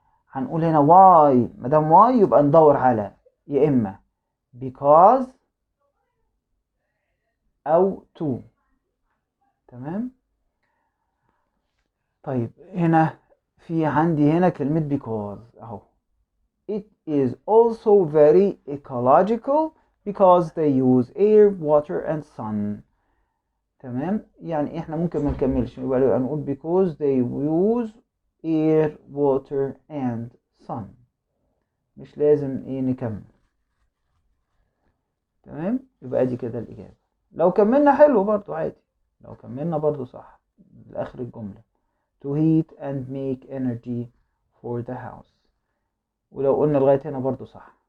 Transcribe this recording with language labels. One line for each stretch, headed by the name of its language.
Arabic: هنقول هنا why، مدام why يبقى ندور على يا إما because أو to. تمام. طيب هنا في عندي هنا كلمة because أهو.
English: It is also very ecological because they use air, water and sun.
Arabic: تمام، يعني احنا ممكن ما نكملش، يبقى نقول
English: because they use air, water and sun،
Arabic: مش لازم نكمل. تمام، يبقى دي كده الإجابة. لو كملنا حلو برضو عادي، لو كملنا برضو صح لآخر الجملة
English: to heat and make energy for the house،
Arabic: ولو قلنا لغاية هنا برضو صح.